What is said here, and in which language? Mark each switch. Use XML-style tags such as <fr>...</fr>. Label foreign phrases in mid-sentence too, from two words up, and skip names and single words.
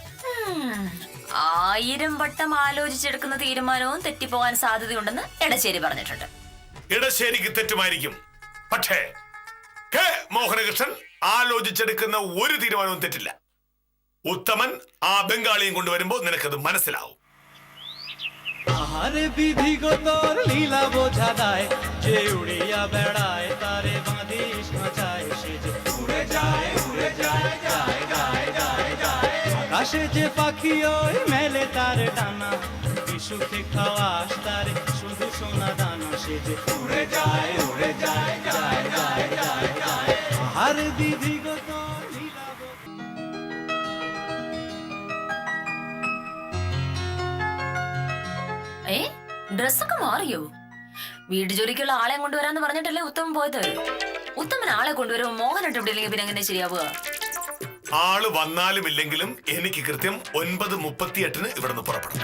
<ml>1000 വട്ടം ആലോചിച്ചെടുക്കുന്ന തീരുമാനവും തെറ്റിപ്പോകാൻ സാധ്യതയുണ്ടെന്ന് എടശ്ശേരി പറഞ്ഞിട്ടുണ്ട്. ഇടശ്ശേരിക്ക് തെറ്റുമായിരിക്കും, പക്ഷേ കെ മോഹനകൃഷ്ണൻ ആലോചിച്ചെടുക്കുന്ന ഒരു തീരുമാനവും തെറ്റില്ല. ഉത്തമൻ ആ ബംഗാളിയും കൊണ്ടുവരുമ്പോ നിനക്കത് മനസ്സിലാവും.</ml> <bn>আহারে বিধি গো তোর লীলা বোঝা দায়, যে উড়িয়া বেড়ায় তারে বাঁধিস মাচায়, সে যে উড়ে যায় যায় যায় যায় যায়। আকাশে যে পাখি ওই মেলে তার ডানা, বিশুকে খাওয়াস তারে শুধু সোনা দানা, সে যে উড়ে যায় যায় যায় যায় যায়। আহারে বিধি গো তোর লীলা</bn> <ml>ഡ്രസ്സൊക്കെ മാറിയോ? വീട്ടു ജോലിക്കുള്ള ആളെ കൊണ്ടുവരാന്ന് പറഞ്ഞിട്ടല്ലേ ഉത്തമൻ പോയത്? ഉത്തമൻ ആളെ കൊണ്ടുവരുമ്പോ മോഹനട്ട് ഇവിടെ ഇല്ലെങ്കിൽ പിന്നെ എങ്ങനെ ശരിയാവുക? ആള് വന്നാലും ഇല്ലെങ്കിലും എനിക്ക് കൃത്യം 9:38 ഇവിടുന്ന് പുറപ്പെടണം.</ml>